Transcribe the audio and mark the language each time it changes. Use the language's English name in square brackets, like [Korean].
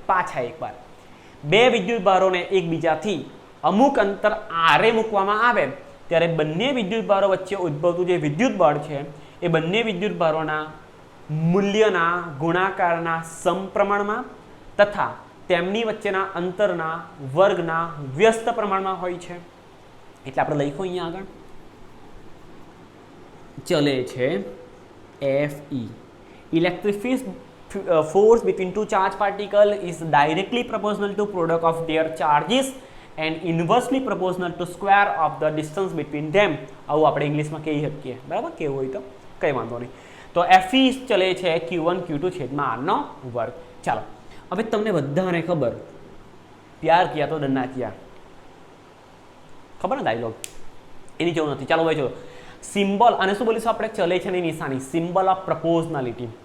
[Gujarati] પાછા એકવાર બે વિદ્યુતભારોને એકબીજાથી અમુક અંતર r મૂકવામાં આવે ત્યારે બંને વિદ્યુતભારો વચ્ચે ઉદ્ભવતું જે વિદ્યુત બળ છે એ બંને વિદ્યુતભારોના મૂલ્યના ગુણાકારના સમપ્રમાણમાં તથા તેમની વચ્ચેના અંતરના વર્ગના વ્યસ્ત પ્રમાણમાં હોય છે. એટલે આપણે લખો અહીંયા આગળ ચલે છે Fe. [English] Electric force between two charged particles is directly proportional to product of their charges and inversely proportional to square of the distance between them. [Gujarati] આવું આપણે ઇંગ્લિશમાં કહી શકીએ. બરાબર? કેવું હોય તો કંઈ વાંધો નહીં. તો Fe ચલે છે Q1 Q2 છેદમાં r નો વર્ગ. ચાલો, હવે તમને બધાને ખબર, [Hindi] પ્યાર કિયા તો ડરના કિયા, [Gujarati] ખબર ને ડાયલોગ, એની જરૂર નથી. ચાલો ભાઈ જો સિમ્બોલ, અને શું બોલીશું આપણે? ચલે છે ની નિશાની, સિમ્બોલ ઓફ પ્રપોઝનાલિટી.